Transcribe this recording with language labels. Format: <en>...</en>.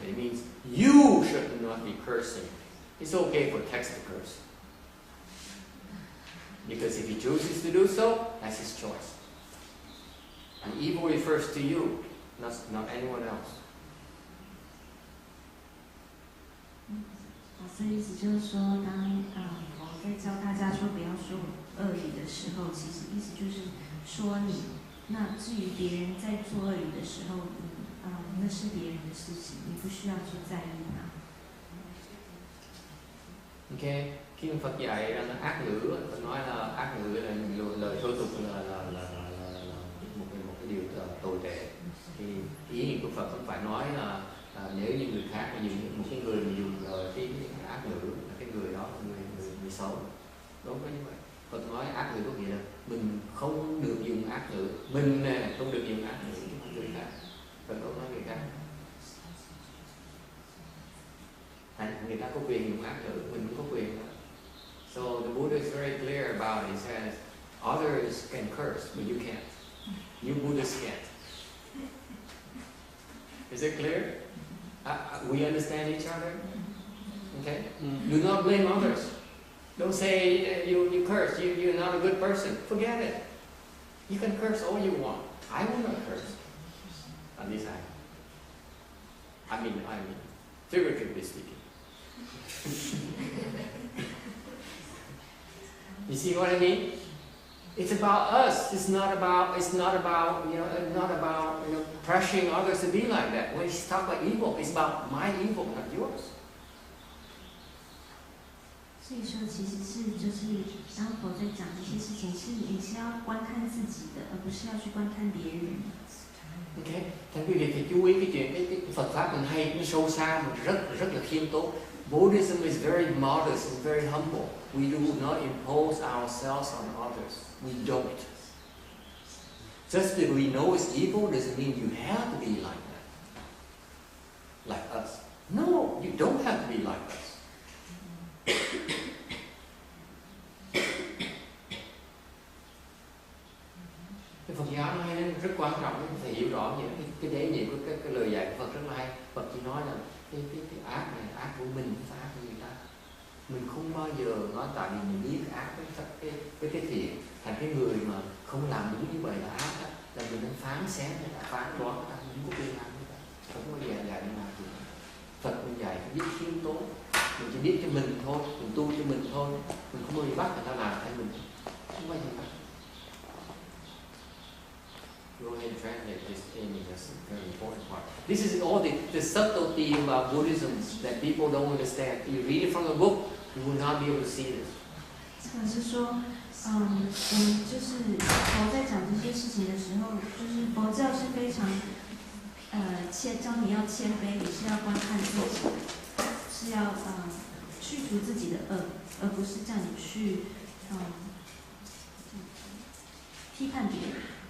<en>It means you should not be cursing. It's okay for text to curse. Because if he chooses to do so, that's his choice. And evil refers to you, not anyone else.</en> <zh>老师的意思就是说，当佛在教大家说不要说恶语的时候，其实意思就是说你。那至于别人在做恶语的时候，你那是别人的事情，你不需要去在意它。</zh> <vi>Ok, khi mà Phật dạy ra là ác ngữ, Phật nói là ác ngữ là lời thô tục là một cái điều tồi tệ. Thì ý nghĩa của Phật không phải nói là nếu như người khác mà dùng một cái người mà dùng cái ác ngữ là cái người đó là người xấu. Đúng không như vậy? Phật nói ác ngữ có nghĩa là mình không được dùng ác ngữ, mình nè không được dùng ác ngữ với người khác. Phật không nói người khác. Người ta có quyền dùng ác ngữ, mình cũng có quyền đó.</vi> <en>So the Buddha is very clear about it. He says others can curse, but you can't. You Buddhists can't. Is it clear? We understand each other? Okay? Do not blame others. Don't say you curse, you're not a good person. Forget it. You can curse all you want. I will not curse. At least I mean, figuratively speaking. You see what I mean? It's about us. It's not about pressuring others to be like that. When you talk about evil, it's about my evil, not yours.</en> <zh>所以说，其实是就是当佛在讲这些事情，你是要观看自己的，而不是要去观看别人。</zh> <en>Okay.</en> <vi>Thành quý vị phải chú ý cái chuyện cái Phật pháp mình hay, nó sâu xa, mà rất là khiêm tốn.</vi> <en>Buddhism is very modest and very humble. We do not impose ourselves on others. We don't. Just because we know it's evil doesn't mean you have to be like that. Like us. No, you don't have to be like us.</en> <vi>Cái Phật giáo nó hay, nó rất quan trọng, phải hiểu rõ những cái đế nhiệm của cái lời dạy của Phật rất là hay. Phật chỉ nói là cái ác này, ác của mình, không phải ác của người ta. Mình không bao giờ nói tại vì mình biết ác với cái thiện, thành cái người mà không làm đúng như vậy là ác đó, là mình đang phán xét, người ta phán đoán người ta, mình không có quyền làm như vậy. Không có dạy như nào thì Phật mình dạy biết khiêm tốn, mình chỉ biết cho mình thôi, mình tu cho mình thôi, mình không bao giờ bắt người ta làm thay mình, không bao giờ bắt.</vi> <en>Go ahead and translate this, Amy. That's a very important part. This is all the subtlety about Buddhism that people don't understand. You read it from the book, you will not be able to see this.</en> <zh>这个是说，我们就是佛在讲这些事情的时候，就是佛教是非常，教你要谦卑，你是要观看自己，是要去除自己的恶，而不是叫你去批判别人。</zh>